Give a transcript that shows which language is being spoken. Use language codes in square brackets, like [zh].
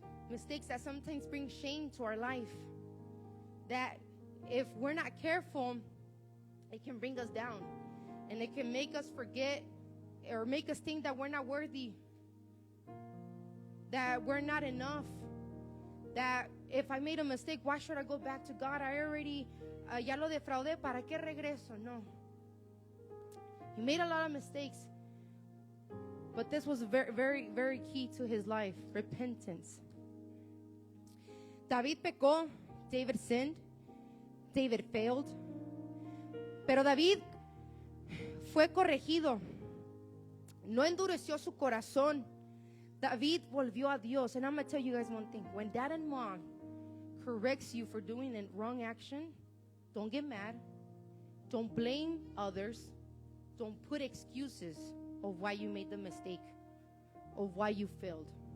[en] Mistakes that sometimes bring shame to our life. That if we're not careful, it can bring us down. And it can make us forget or make us think that we're not worthy. That we're not enough. That if I made a mistake, why should I go back to God? I already, [es] ya lo defraudé, ¿para qué regreso? No. [en] He made a lot of mistakes. But this was very, very, very key to his life, repentance. [es] David pecó, [en] David sinned, David failed. [es] Pero David fue corregido. No endureció su corazón. David volvió a Dios. [en] And I'm going to tell you guys one thing. When dad and mom corrects you for doing a wrong action, don't get mad. Don't blame others. Don't put excuses of why you made the mistake, of why you failed.